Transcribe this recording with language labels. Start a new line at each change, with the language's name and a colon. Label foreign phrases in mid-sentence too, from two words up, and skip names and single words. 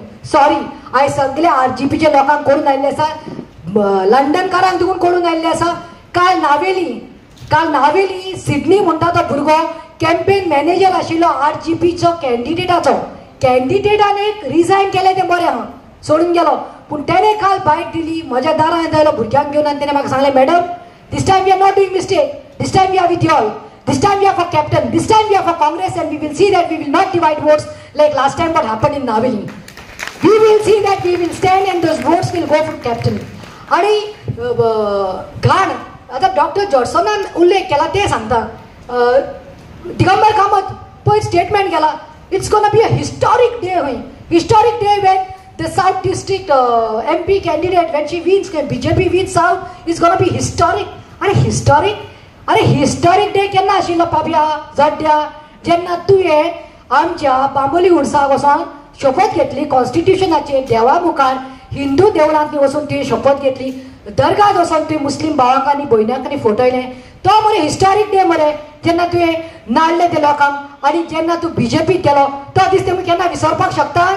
Konkani: सॉरी हांवें सगळे RGPच्या लोकांक कळून आयिल्ले आसा, लंडनकारांक देखून कळून आयिल्ले आसा. काल नावेली सिडनी म्हणटा तो भुरगो कॅम्पेन मॅनेजर आशिल्लो RGPचो कॅन्डिडेटान एक रिजायन केलें तें बरें आहा सोडून गेलो. पूण तेणें काल बायट दिली म्हज्या दारां येयलो भुरग्यांक घेवन आनी तेणें म्हाका सांगलें मॅडम
English: this time we are not doing mistake, this time we are with you all, this time we are for captain, this time we are for Congress and we will see that we will not divide votes like last time what happened in Naveli. We will see that we will stand and those votes will go for captain.
Konkani: आणि घाण आता डॉक्टर जॉर्सनान उल्लेख केला ते सांगता दिगंबर कामत पळय स्टेटमेंट केला
English: It's gonna be a historic day हय historic day when the South District MP candidate when she wins BJP wins South is gonna be historic.
Konkani: अरे
English: historic day
Konkani: केन्ना आशिल्लो पाबिया जड्ड्या जेन्ना तुवें आमच्या बांबोली उर्साक वचोन शपथ घेतली कॉन्स्टिट्युशनाचेर देवा मुखार हिंदू देवळांत वचून तुवें शपथ घेतली दर्गात वचोन तुवें मुस्लीम भावांक आनी भयणांक आनी फटयलें तो मरे
English: historic day
Konkani: मरे जेन्ना तुवें नाडलें ते लोकांक आनी जेन्ना तूं BJPक गेलो तो दीस तुमी केन्ना विसरपाक शकतात.